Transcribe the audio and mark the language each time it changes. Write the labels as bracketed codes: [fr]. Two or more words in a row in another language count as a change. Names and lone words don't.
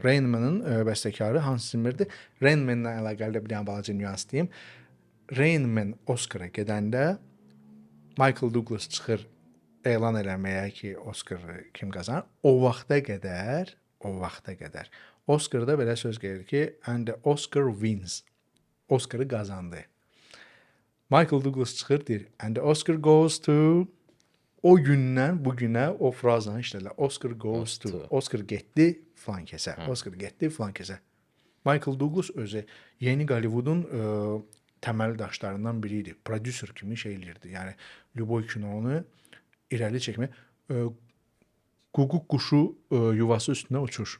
[az] Rain Man'ın bəstəkarı Hans Zimmer'dir. Rain Man'la əlaqəli də bir dənə balaca nüans deyim. Rain Man Oscar'a gedəndə Michael Douglas çıxır elan eləməyə ki, Oscar'ı kim qazanır. O vaxta qədər Oscar'da belə söz gəlir ki, [en] and the Oscar wins. [az] Oscar'ı qazandı. Michael Douglas çıxır deyir, [en] and the Oscar goes to [az] o gündən bu günə o frazanı işlədilər. [en] Oscar goes to. [az] Oscar getdi filan kəsə. Oscar getdi filan kəsə. Michael Douglas özü yeni Hollywood'un təməl daşlarından biri idi. Prodüser kimi şey eləyirdi. Yəni Lüboy kinonu irəli çəkmək. Ququ quşu yuvası üstünə uçur.